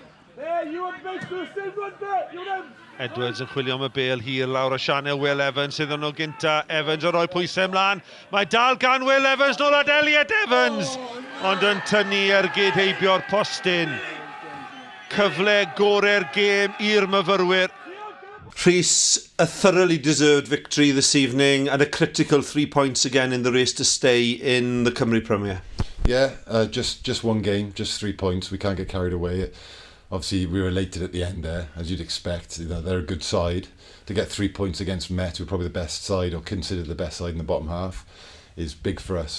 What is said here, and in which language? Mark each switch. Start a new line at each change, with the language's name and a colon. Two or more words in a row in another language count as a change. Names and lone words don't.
Welsh: Edwards yn chwilio am y bel hir lawr o Sianel Will Evans sydd yn o gynta. Evans yn rhoi pwysau ymlaen. Mae dal gan Will Evans nôl at Elliot Evans. Ond yn tynnu ergyd heibio'r postyn. Cyfle gorau'r gêm i'r myfyrwyr.
English: Rhys, a thoroughly deserved victory this evening and a critical 3 points again in the race to stay in the Cymru Premier. Yeah, just one game, just 3 points. We can't get carried away. Obviously, we were elated at the end there, as you'd expect. You know, they're a good side. To get 3 points against Met, who are probably the best side, or considered the best side in the bottom half, is big for us.